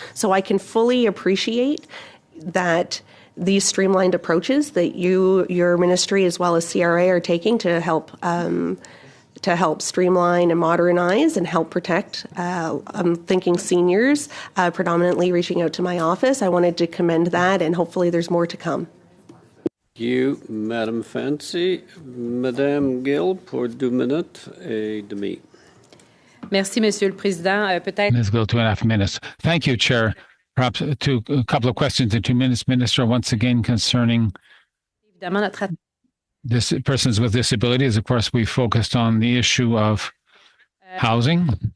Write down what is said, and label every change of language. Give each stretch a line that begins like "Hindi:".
English: So I can fully appreciate that these streamlined approaches that your ministry as well as CRA are taking to help streamline and modernize and help protect. I'm thinking seniors, predominantly reaching out to my office. I wanted to commend that, and hopefully there's more to come. Thank you, Madame Fancy.
French: Madame Gill, pour 2 minutes et demi. Merci, Monsieur le Président. Peut-être.
English: Ms. Gill, 2.5 minutes. Thank you, Chair. Perhaps a couple of questions in 2 minutes, Minister, once again concerning persons with disabilities. Of course, we focused on the issue of housing.